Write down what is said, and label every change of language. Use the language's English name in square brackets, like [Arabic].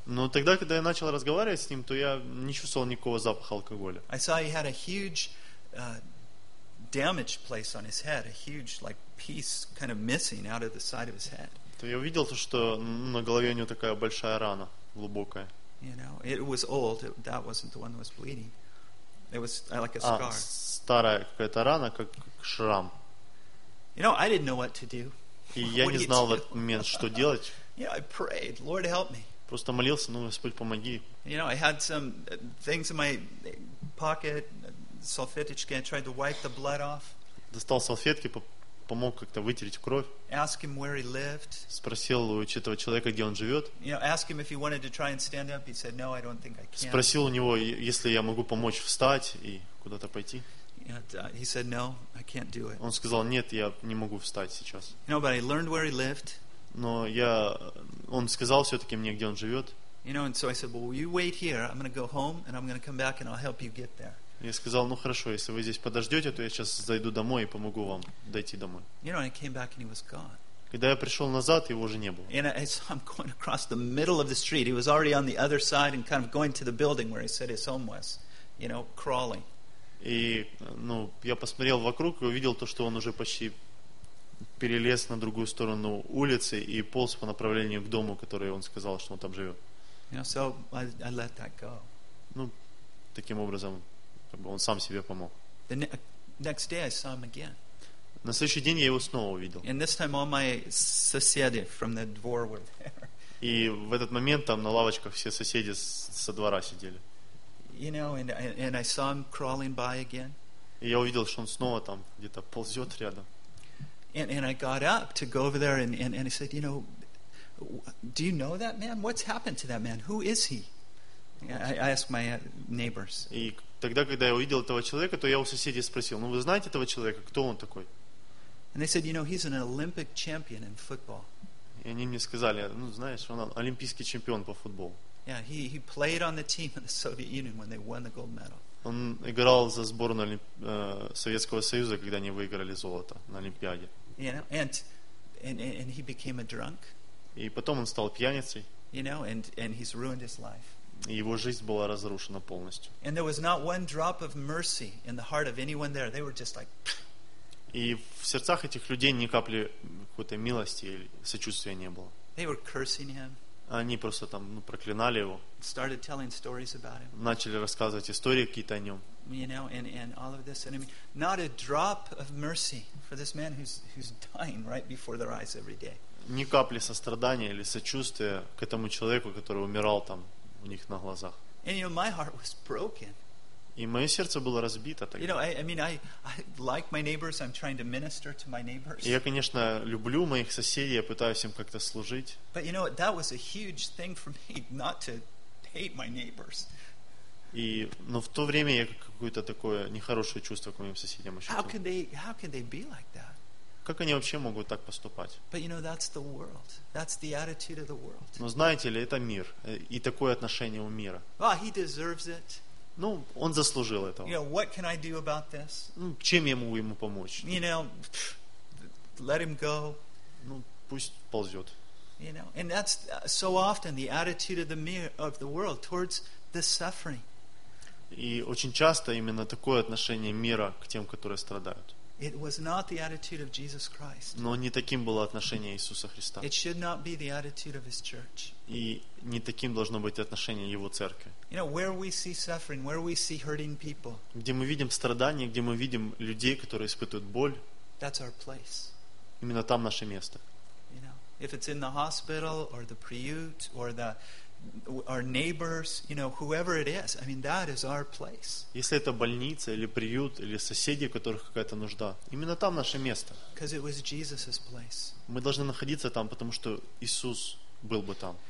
[Russian] Но тогда, когда я начал разговаривать с ним, то я не чувствовал никакого запаха алкоголя. [English] I saw he had a huge damaged place on his head, a huge like piece kind of missing out of the side of his head. [Russian] То я увидел то, что на голове у него такая большая рана, глубокая. [English] You know, it was old. That wasn't the one that was bleeding. It was like a scar. [Russian] Старая какая-то рана, как шрам. [English] You know, I didn't know what to do. [Russian] И я не знал в этот момент, что делать. [English] Yeah, I prayed, Lord help me. [Russian] Просто молился, ну, Господь, помоги. [English] You know, I had some things in my pocket, [Russian] салфеточки, [English] I tried to wipe the blood off. [Russian] Достал салфетки, помог как-то вытереть кровь. [English] Ask him where he lived. [Russian] Спросил у этого человека, где он живет. [English] You know, ask him if he wanted to try and stand up. He said, no, I don't think I can. [Russian] Спросил у него, если я могу помочь встать и куда-то пойти. [English] He said, no, I can't do it. [Russian] Он сказал, нет, я не могу встать сейчас. [English] You know, but I learned where he lived. [Russian] Но я, он сказал все-таки мне, где он живет. [English] You know, and so I said, well, will you wait here? I'm going to go home, and I'm going to come back, and I'll help you get there. [Russian] Я сказал, ну хорошо, если вы здесь подождете, то я сейчас зайду домой и помогу вам дойти домой. [English] You know, I came back, and he was gone. [Russian] Когда я пришел назад, его уже не было. [English] And I, so I'm going across the middle of the street. He was already on the other side and kind of going to the building where he said his home was. You know, crawling. [Russian] И, ну, я посмотрел вокруг и увидел то, что он уже почти перелез на другую сторону улицы и полз по направлению к дому, который он сказал, что он там живет. [English] You know, so I let that go. [Russian] Ну, таким образом, как бы он сам себе помог. [English] The next day I saw him again. [Russian] На следующий день я его снова увидел. [English] And this time all my [Russian] соседи [English] from the [Russian] dvor [English] were there. [Russian] И в этот момент там на лавочках все соседи со двора сидели. [English] You know, and I saw him crawling by again. И я увидел, что он снова там где-то ползет рядом. And I got up to go over there, and he said, you know, do you know that man? What's happened to that man? Who is he? I asked my neighbors. [Russian] И тогда, когда я увидел этого человека, то я у соседей спросил, ну вы знаете этого человека? Кто он такой? [English] And they said, you know, he's an Olympic champion in football. [Russian] И они мне сказали, ну знаешь, он олимпийский чемпион по футболу. [English] Yeah, he played on the team in the Soviet Union when they won the gold medal. [Russian] Он играл за сборную Советского Союза, когда они выиграли золото на Олимпиаде. [English] You know, and he became a drunk. [Russian] И потом он стал пьяницей. [English] You know, and he's ruined his life. [Russian] И его жизнь была разрушена полностью. [English] And there was not one drop of mercy in the heart of anyone there. They were just like. [Russian] И в сердцах этих людей ни капли какой-то милости или сочувствия не было. [English] They were cursing him. [Russian] Они просто там, ну, проклинали его. [English] Started telling stories about him. [Russian] Начали рассказывать истории какие-то о нем. [English] You know, and all of this, and I mean, not a drop of mercy for this man who's dying right before their eyes every day. [Russian] Ни капли сострадания или сочувствия к этому человеку, который умирал там у них на глазах. [English] And you know, my heart was broken. [Russian] И мое сердце было разбито тогда. [English] You know, I mean, I like my neighbors. I'm trying to minister to my neighbors. [Russian] Я, конечно, люблю моих соседей. Я пытаюсь им как-то служить. [English] But you know, that was a huge thing for me not to hate my neighbors. [Russian] И, но в то время я какое-то такое нехорошее чувство к моим соседям ощущал. [English] How can they be like that? [Russian] Как они вообще могут так поступать? [English] But you know, that's the world. That's the attitude of the world. [Russian] Но знаете ли, это мир и такое отношение у мира. [English] Well, he deserves it. [Russian] Ну, он заслужил этого. [English] You know, what can I do about this? [Russian] Ну, чем я могу ему помочь? [English] You know, let him go. [Russian] Ну, пусть ползет. [English] You know, and that's so often the attitude of the world towards the suffering. [Russian] И очень часто именно такое отношение мира к тем, которые страдают. [English] It was not the attitude of Jesus Christ. [Russian] Но не таким было отношение Иисуса Христа. [English] It should not be the attitude of His church. [Russian] И не таким должно быть отношение Его церкви. [English] You know, where we see suffering, where we see hurting people. [Russian] Где мы видим страдания, где мы видим людей, которые испытывают боль. [English] That's our place. [Russian] Именно там наше место. [English] You know, if it's in the hospital or the [Russian] priut [English] or the our neighbors, you know, whoever it is, I mean, that is our place. [Russian] Если это больница или приют или соседи, у которых какая-то нужда, именно там наше место. [English] Because it was Jesus's place. [Russian] Мы должны находиться там, потому что Иисус был бы там.